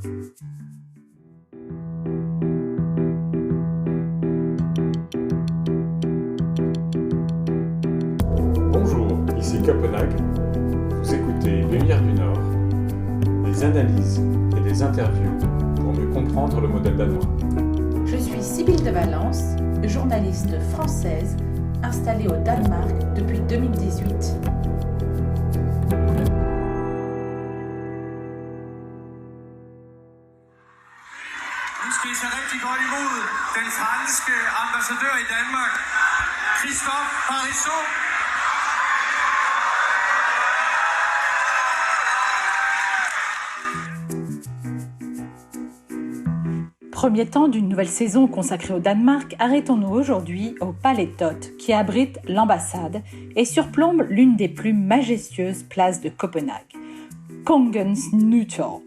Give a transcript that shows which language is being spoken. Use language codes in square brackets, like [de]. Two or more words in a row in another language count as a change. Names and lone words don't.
[fr] Bonjour, ici Copenhague. Vous écoutez Lumière du Nord, des analyses et des interviews pour mieux comprendre le modèle danois. Je suis Sybille de Valence, journaliste française installée au Danemark depuis 2018. [da] skal I tage rigtig godt imod den franske ambassadør i Danmark, Christophe Parisot. [fr] Premier temps d'une nouvelle saison consacrée au Danemark, arrêtons-nous aujourd'hui au Palais Tot, qui abrite l'ambassade et surplombe l'une des plus majestueuses places de Copenhague, Kongens Nytorv.